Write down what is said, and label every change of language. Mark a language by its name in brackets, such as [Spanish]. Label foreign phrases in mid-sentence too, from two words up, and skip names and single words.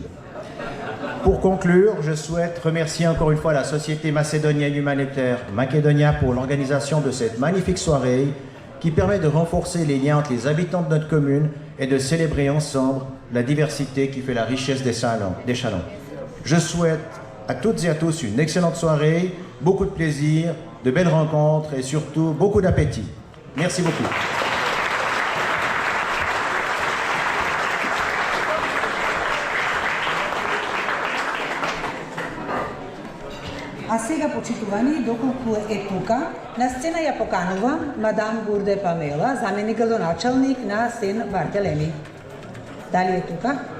[French] Pour conclure, je souhaite remercier encore une fois la Société macédonienne humanitaire Macedonia pour l'organisation de cette magnifique soirée qui permet de renforcer les liens entre les habitants de notre commune et de célébrer ensemble la diversité qui fait la richesse des Chalons. Je souhaite à toutes et à tous une excellente soirée, beaucoup de plaisir, de belles rencontres et surtout beaucoup d'appétit. Merci beaucoup. [Macedonian] А сега, почитувани, доколку е тука, на сцена ја поканувам мадам Гурде Памела, заменик градоначалник на Сен Бартелеми. Дали е тука?